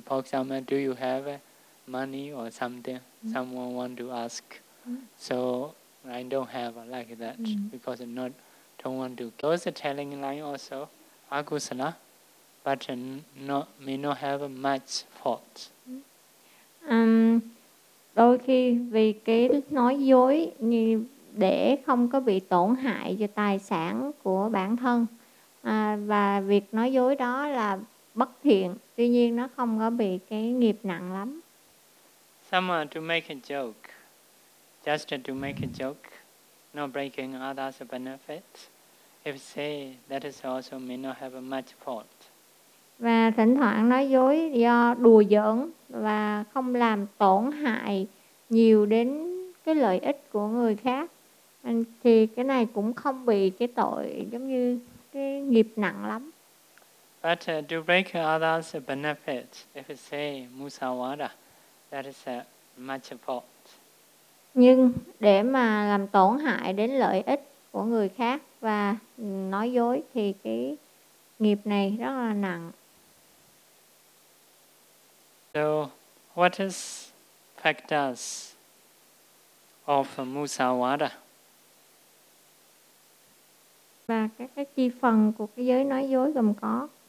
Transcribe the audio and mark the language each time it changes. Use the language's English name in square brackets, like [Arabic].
[English] For example, do you have money or something? Mm. Someone want to ask. Mm. So I don't have like that because I don't want to. Those telling line also akusala, but may not have much fault. [Vietnamese] Đôi khi vì cái nói dối như để không có bị tổn hại cho tài sản của bản thân, và việc nói dối đó là bất thiện, tuy nhiên nó không có bị cái nghiệp nặng lắm. [English] Someone to make a joke, just to make a joke, not breaking others' benefits, if say that is also may not have much fault. [Vietnamese] Và thỉnh thoảng nói dối do đùa giỡn và không làm tổn hại nhiều đến cái lợi ích của người khác, thì cái này cũng không bị cái tội giống như cái nghiệp nặng lắm. [English] But to break others' benefits, if you say musawada, that is a much fault. [Vietnamese] Nhưng để mà làm tổn hại đến lợi ích của người khác và nói dối thì cái nghiệp này rất là nặng. [English] So, what is factors of musawada? [Vietnamese] Và các chi phần của cái giới nói dối gồm có.